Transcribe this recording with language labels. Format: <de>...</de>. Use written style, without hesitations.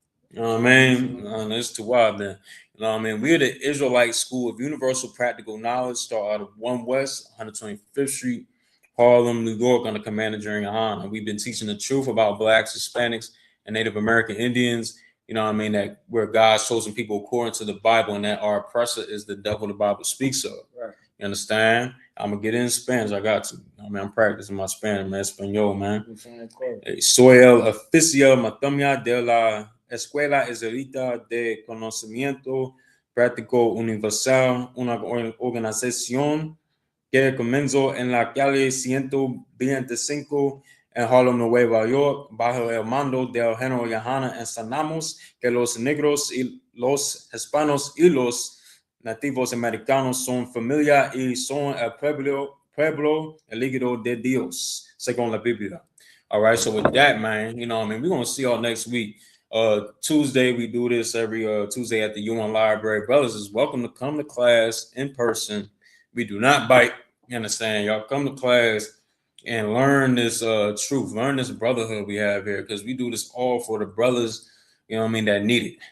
<en>You know what I mean? It's too wild then. You know what I mean? We're the Israelite School of Universal Practical Knowledge, start out of 1 West, 125th Street, Harlem, New York, under Commander during YAHANNA. We've been teaching the truth about Blacks, Hispanics, and Native American Indians. You know what I mean? That we're God's chosen people according to the Bible, and that our oppressor is the devil the Bible speaks of. Right. You understand? I'm going to get in Spanish. I got to. I mean, I'm practicing my Spanish, man. Español, man.</en> <es>Soy el oficial matomia de la Escuela Israelita de Conocimiento Práctico Universal, una organización que comenzó en la calle 125 en Harlem, Nueva York, bajo el mando del general YAHANNA. Enseñamos que los negros y los hispanos y los nativos americanos son familia y son el pueblo elegido de Dios, según la Biblia.</es> <en>All right, so with that, man, you know, I mean, we're gonna see y'all next week. Tuesday, we do this every Tuesday at the UN Library. Brothers is welcome to come to class in person. We do not bite. You understand? Y'all come to class and learn this truth, learn this brotherhood we have here, because we do this all for the brothers, you know what I mean, that need it.</en>